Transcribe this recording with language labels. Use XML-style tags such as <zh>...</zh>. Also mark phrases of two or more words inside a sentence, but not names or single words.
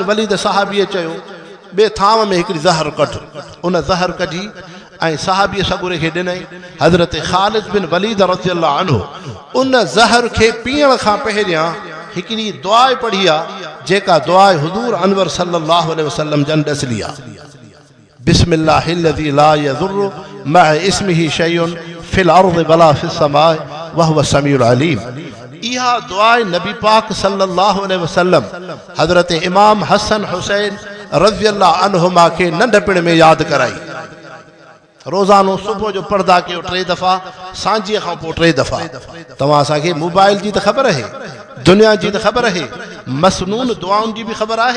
<sd>वलीद सहाबीअ चयो ॿिए थांव में हिकिड़ी ज़हर कढ उन ज़हर कढी ऐं सहाबीअ सगुरे खे ॾिनई हज़रत ख़ालिद बिन वलीद</sd> <ar>رضي الله عنه</ar> <sd>उन ज़हर खे पीअण खां पहिरियां हिकिड़ी दुआ पढ़ी आहे जेका दुआ हुज़ूर अनवर</sd> <ar>صلى الله عليه وسلم</ar> <sd>जन ॾसली आहे</sd> <ar>بسم الله الذي لا يضر مع اسمه شيء في الأرض ولا في السماء وهو السميع العليم</ar> <sd>इहा दुआ नबी पाक</sd> <ar>صلى الله عليه وسلم</ar> <sd>हज़रत इमाम हसन हुसैन</sd> <ar>رضي الله عنهما</ar> <sd>खे नंढपिण में यादि कराई रोज़ानो सुबुह जो पर्दा कयो 3 दफ़ा, सांझीअ खां पोइ 3 दफ़ा। तव्हां असांखे मोबाइल जी त ख़बर आहे, दुनिया जी त ख़बर आहे, मसनून दुआउनि जी बि ख़बर आहे।</sd>